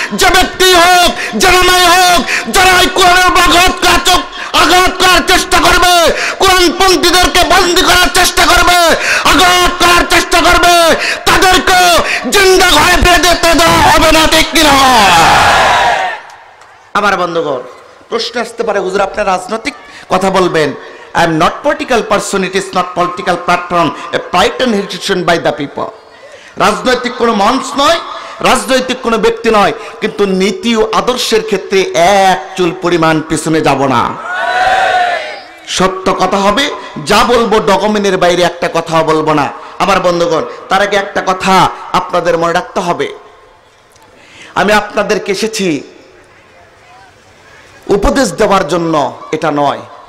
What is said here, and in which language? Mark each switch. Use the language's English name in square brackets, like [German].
[Bangla] যে ব্যক্তি হোক, যারা নাই হোক, যারা এই কোরআনের আঘাত করার চেষ্টা করবে, কোরআনপন্থীদেরকে বন্দী করার চেষ্টা করবে, আঘাত করার চেষ্টা করবে, তাদেরকে জিন্দা ঘরে বেঁধে দেওয়া হবে না, ঠিক কিনা? আমার বন্ধুগণ, প্রশ্ন আসতে পারে, হুজুর আপনি রাজনৈতিক কথা বলবেন। [English] I am not political person, it is not political platform, a private institution by the people. [Bangla] রাজনৈতিক কোনো মঞ্চ নয়, রাজনৈতিক কোনো ব্যক্তি নয়, কিন্তু নীতি ও আদর্শের ক্ষেত্রে এক চুল পরিমাণ পিছনে যাব না। সত্য কথা হবে, যা বলবো ডকুমেন্টের বাইরে একটা কথাও বলবো না। আমার বন্ধুগণ, তার আগে একটা কথা আপনাদের মনে রাখতে হবে, আমি আপনাদেরকে এসেছি উপদেশ দেওয়ার জন্য, এটা নয়।